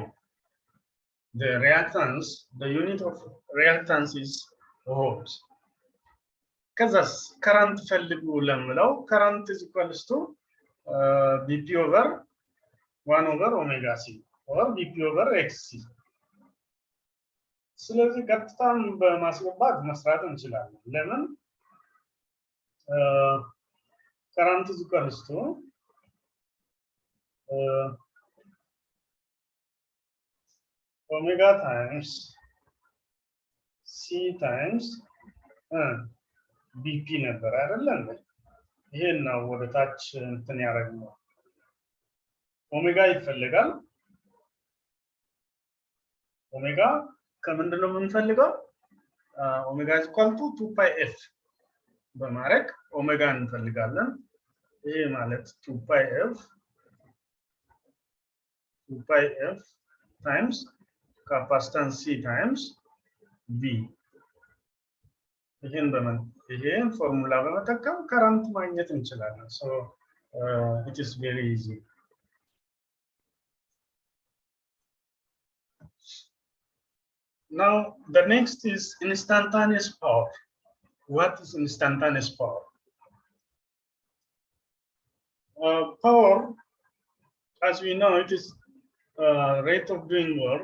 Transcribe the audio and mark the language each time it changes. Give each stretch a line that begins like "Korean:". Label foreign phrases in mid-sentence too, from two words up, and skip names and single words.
English: The reactance, the unit of reactance is ohms. ከዛስ current
Amharic: ፈልጉ ለምለው
English: current is equals to bp over 1 over omega c or bp over xc.
Amharic: ስለዚህ ቀጥታም በማስገባት መስራት እንችላለን። ለምን
English: current is equals to omega times c times bp
Amharic: ነበር አይደለም? ይሄን ነው ወደ ታች እንትን ያደርገው። ኦሜጋ ይፈልጋል። ኦሜጋ ከምንድን ነው የምንፈልገው?
English: ኦሜጋ is equal to 2 pi f
Amharic: በማድረግ ኦሜጋ እንፈልጋለን። ይሄ ማለት
English: 2 pi f times capacitance c times v
Amharic: ይሄን ፎርሙላ በመጠቀም
English: current
Amharic: ማግኘት እንችላለን።
English: so it is very easy. now the next is instantaneous power. What is instantaneous power? Power, as we know, it is rate of doing work.